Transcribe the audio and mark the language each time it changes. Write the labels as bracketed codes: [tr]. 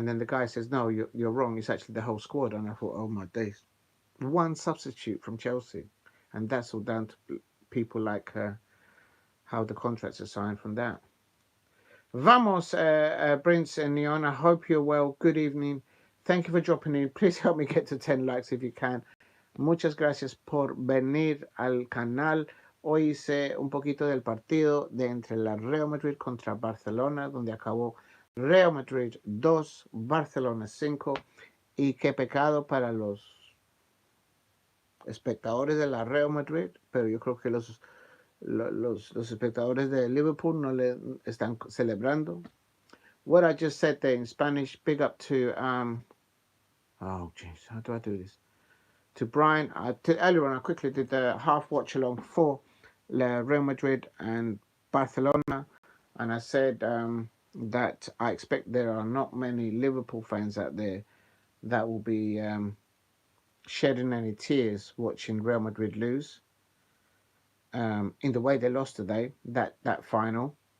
[en] And then the guy says, "No, you're wrong. It's actually the whole squad." And I thought, oh my days, one substitute from Chelsea, and that's all down to people like how the contracts are signed from that. Vamos, Prince and Neon. I hope you're well. Good evening. Thank you for dropping in. Please help me get to 10 likes if you can. [es] Muchas gracias por venir al canal. Hoy hice un poquito del partido de entre la Real Madrid contra Barcelona, donde acabó Real Madrid 2, Barcelona 5. Y qué pecado para los espectadores de la Real Madrid, pero yo creo que los espectadores de Liverpool no le están celebrando. [en] What I just said there in Spanish, big up to, oh jeez, how do I do this? To Brian, earlier on I quickly did the half watch along for Real Madrid and Barcelona, and I said that I expect there are not many Liverpool fans out there that will be shedding any tears watching Real Madrid lose in the way they lost today, that final.